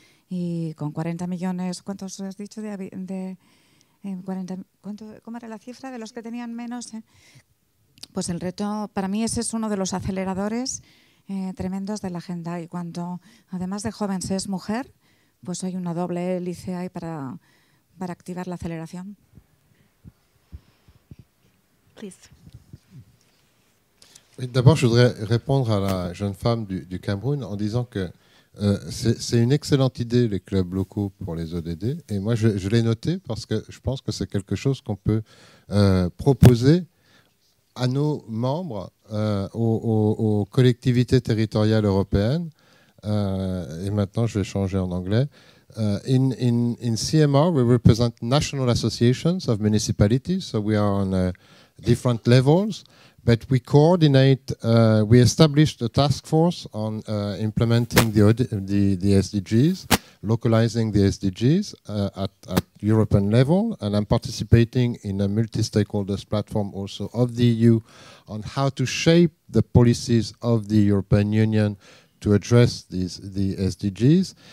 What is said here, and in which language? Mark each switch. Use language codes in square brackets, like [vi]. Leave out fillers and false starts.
[es] Y con 40 millones, ¿cuántos has dicho? 40, ¿cómo era la cifra de los que tenían menos? Pues el reto, para mí ese es uno de los aceleradores tremendos de la agenda. Y cuando además de joven se es mujer, pues hay una doble hélice ahí para activar la aceleración. [fr] D'abord, je voudrais répondre à la jeune femme du Cameroun en disant que c'est une excellente idée, les clubs locaux pour les ODD. Et moi, je l'ai noté parce que je pense que c'est quelque chose qu'on peut proposer à nos membres, aux collectivités territoriales européennes. Et maintenant, je vais changer en anglais. [en] In CMR, we represent national associations of municipalities, so we are on different levels, but we coordinate, we established a task force on implementing the SDGs, localizing the SDGs at European level, and I'm participating in a multi-stakeholders platform also of the EU on how to shape the policies of the European Union to address the SDGs.